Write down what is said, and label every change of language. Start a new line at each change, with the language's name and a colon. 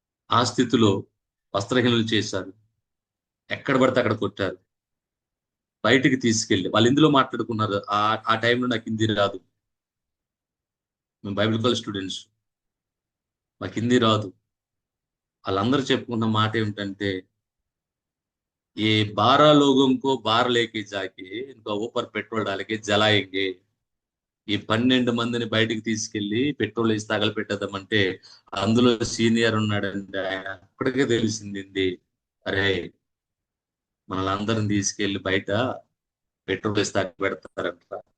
Telugu: ఆ స్థితిలో వస్త్రహీనులు చేశారు, ఎక్కడ పడితే అక్కడ కొట్టారు, బయటికి తీసుకెళ్ళి వాళ్ళు ఇందులో మాట్లాడుకున్నారు. ఆ టైంలో నాకు హిందీ రాదు, మేము బైబిల్ కాలేజ్ స్టూడెంట్స్, మాకు హిందీ రాదు. వాళ్ళందరూ చెప్పుకున్న మాట ఏమిటంటే, ఏ
Hindi: 12 लोगों को बाहर लेके जाके इनका ऊपर पेट्रोल डाल के जलाएंगे.
Telugu: ఈ 12 మందిని బయటికి తీసుకెళ్లి పెట్రోల్ వేసి తగలపెట్టేద్దామంటే అందులో సీనియర్ ఉన్నాడండి. ఆయన అప్పటికే తెలిసింది, అరే మనల్ని అందరిని తీసుకెళ్లి బయట పెట్రోల్ వేసి తగలపెడతారంట.